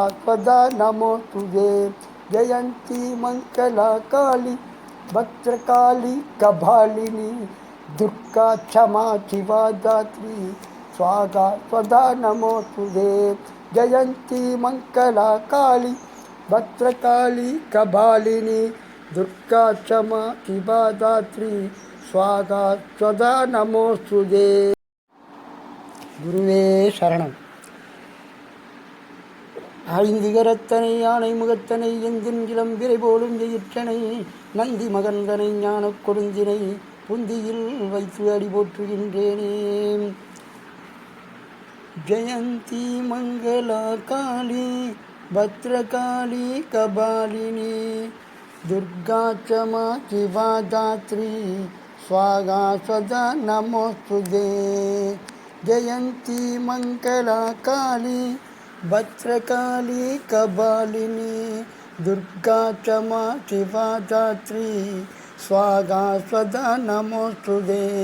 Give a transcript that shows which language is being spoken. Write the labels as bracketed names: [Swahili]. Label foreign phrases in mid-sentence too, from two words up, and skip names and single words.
[Sanskrit] स्वधा नमोस्तुते जयंती मंगला काली भद्रकाली कपालिनी दुर्गा क्षमा शिवा धात्री स्वाहा स्वधा नमोस्तुते जयंती मंगला काली भद्रकाली कपालिनी दुर्गा क्षमा शिवा दात्री स्वाहा स्वदा नमोस्तुते। [Tamil] குருவே சரணம். ஐந்திகரத்தனை யானை முகத்தனை எந்தின் இளம் விரை போலும் எயிற்றனை நந்தி மகந்தனை ஞான கொடுந்தினை புந்தியில் வைத்து அடி போற்றுகின்றேனே. [Sanskrit] जयन्ती मङ्गला काली भद्रकाली कपालिनी दुर्गा क्षमा शिवा धात्री स्वाहा सदा नमोस्तुते। जयंती मंगला काली भद्रकाली कपालिनी दुर्गा क्षमा शिवा दात्री स्वाहा सदा नमोस्तुते।